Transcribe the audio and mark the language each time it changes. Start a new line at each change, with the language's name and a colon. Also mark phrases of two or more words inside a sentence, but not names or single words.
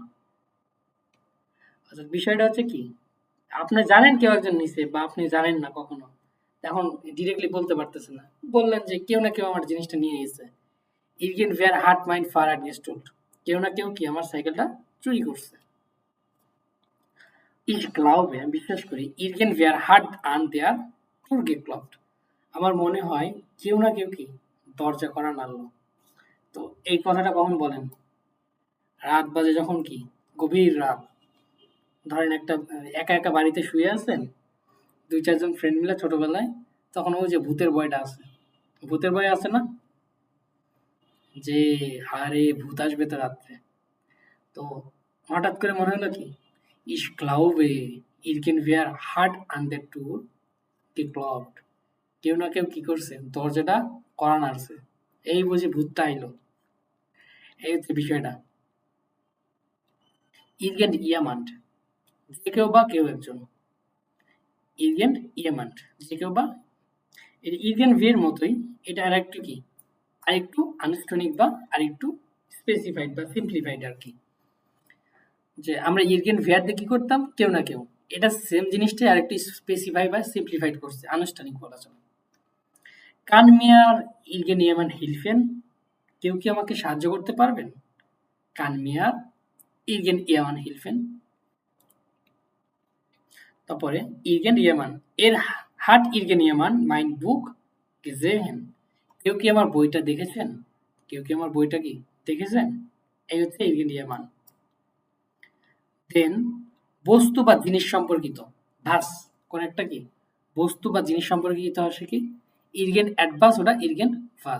Bangla: আচ্ছা বিষয়টা হচ্ছে কি, আপনি জানেন কেউ একজন নিছে বা আপনি জানেন না কখনো, এখন ডিরেক্টলি বলতে পারতেছেন না, বললেন যে কেউ না কেউ আমার জিনিসটা নিয়ে গেছে।
German: irgendwer hat mein Fahrrad gestohlen,
Bangla: কেউ না কেউ কি আমার সাইকেলটা চুরি করছে।
German: Ich glaube,
Bangla: আমি বিশ্বাস করি,
German: irgendwer hat an der Tür geklopft,
Bangla: আমার মনে হয় কেউ না কেউ কি দরজা করা নাড়লো। তো এই কথাটা কখন বলেন? রাত বাজে যখন কি গভীর রাত, ধরেন একটা একা একা বাড়িতে শুয়ে আছেন, 2-4 জন ফ্রেন্ড মিলে ছোটবেলায়, তখন ওই যে ভূতের ভয়টা আছে, ভূতের ভয় আছে না, যে আরে ভূত আসবে তো রাত্রে। তো হঠাৎ করে মনে হলো কি,
German: ich glaube irgendwer hat an der Tür geklopft,
Bangla: কেউ না কেউ কি করছে, দরজাটা কড়া নাড়ছে, এই বুঝি ভূতটা আইলো। এই হচ্ছে বিষয়টা।
German: irgend jemand,
Bangla: যে কেউ বা কেউ একজন,
German: irgend jemand,
Bangla: যে কেউ বা, এটা irgendwer মতোই, এটা আরেকটু কি, আরেকটু আনুষ্ঠানিক বা আরেকটু স্পেসিফাইড বা সিম্পলিফাইড আর কি। যে আমরা irgendwer দিয়ে কি করতাম, কেউ না কেউ, এটা সেম জিনিসটাই আরেকটু স্পেসিফাই বা সিম্পলিফাইড করছে, আনুষ্ঠানিক বলা চলে।
German: Kann mir irgendjemand helfen,
Bangla: কেউ কি আমাকে সাহায্য করতে পারবেন?
German: Kann mir irgendjemand helfen। তারপরে irgendjemand, এর hat irgendjemand mein Buch gesehen,
Bangla: কেউ কি আমার বইটা দেখেছেন? কেউ কি আমার বইটা কি দেখেছেন? এই হচ্ছে irgendjemand। দেন বস্তু বা জিনিস সম্পর্কিত ভাস, কোন একটা কি বস্তু বা জিনিস সম্পর্কিত আসে কি
German: irgend etwas,
Bangla: ওটা
German: irgend was.